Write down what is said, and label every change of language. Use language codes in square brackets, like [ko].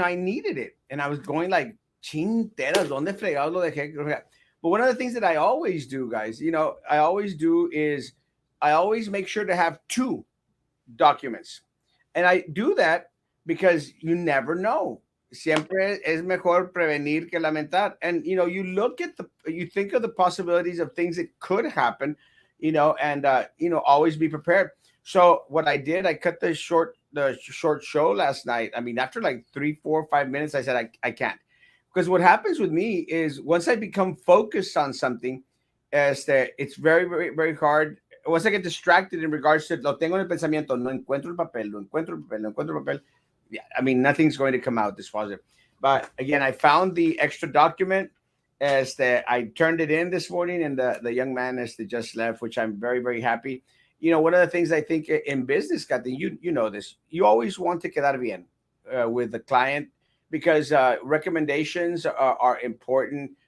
[en] I needed it, and I was going like, [es] chinteras, donde fregado lo dejé. [en] But one of the things that I always do, guys, I always do is I always make sure to have two documents. And I do that because you never know. [es] Siempre es mejor prevenir que lamentar. [en] And you think of the possibilities of things that could happen, and always be prepared. So what I did, I cut the short show last night. I mean, after like 3, 4, 5 minutes, I said I can't. Because what happens with me is once I become focused on something, it's very, very, very hard. Once I get distracted in regards to [es] lo tengo en el pensamiento, no encuentro el papel, no encuentro el papel, no encuentro el papel. [en] Yeah, I mean, nothing's going to come out this positive. But again, I found the extra document I turned it in this morning, and the young man just left, which I'm very, very happy. One of the things I think in business, Kathy, you know this, you always want to [es] quedar bien [en] with the client because recommendations are important.